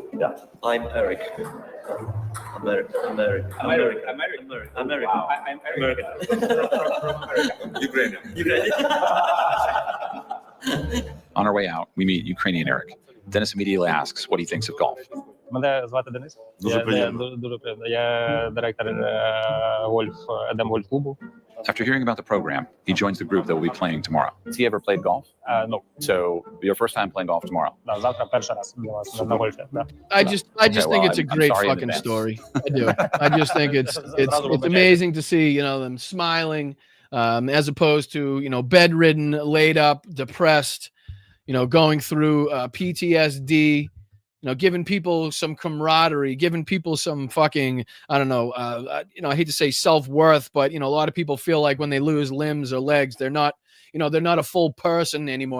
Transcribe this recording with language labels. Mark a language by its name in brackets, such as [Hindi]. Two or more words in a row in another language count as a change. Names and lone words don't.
[English] Yeah. I'm Eric. American. Wow. I'm American. Ukrainian. On our way out, we meet Ukrainian Eric. Dennis immediately asks what he thinks of golf. [Ukrainian] Мене звати Денис. Дуже приємно. Дуже приємно. Я директор гольф-клубу. [English] After hearing about the program, he joins the group that will be playing tomorrow. Has he ever played golf? No. So, your first time playing golf tomorrow? [Ukrainian] Да, завтра перший раз на гольфі. Да. [English] I just think it's a great fucking story. I do. I just think it's amazing to see, them smiling, as opposed to, bedridden, laid up, depressed, going through PTSD, giving people some camaraderie, giving people some fucking, I don't know, I hate to say self-worth, but, a lot of people feel like when they lose limbs or legs, they're not a full person anymore.